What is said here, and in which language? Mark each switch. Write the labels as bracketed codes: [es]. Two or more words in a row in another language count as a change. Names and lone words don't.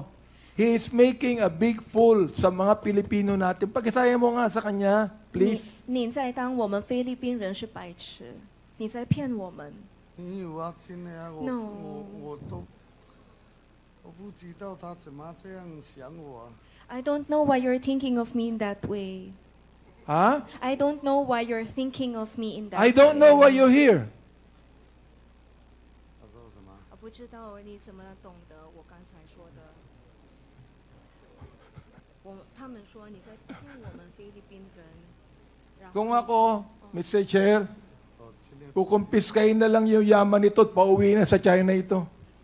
[en] He is making a big fool [tl] sa mga Pilipino natin. Pakisaya mo nga sa kanya, please. [zh] 你在当我们菲律宾人是白痴，你在骗我们。沒有啊，真的啊， [en] No. [zh] 我不知道他怎麼這樣想我啊。 [en] I don't know why you're thinking of me in that way. [tl] Ha? [en] I don't know why you're thinking of me in that I don't know why you're here. [zh] 他說什麼？我不知道你怎么懂得我刚才说的。他们说你在骗我们菲律宾人。然后 [tl] Kung ako, Mr. Chair, [zh] 哦，真的。 [tl] kukumpiskain na lang yung yaman nito at pauwi na sa China ito.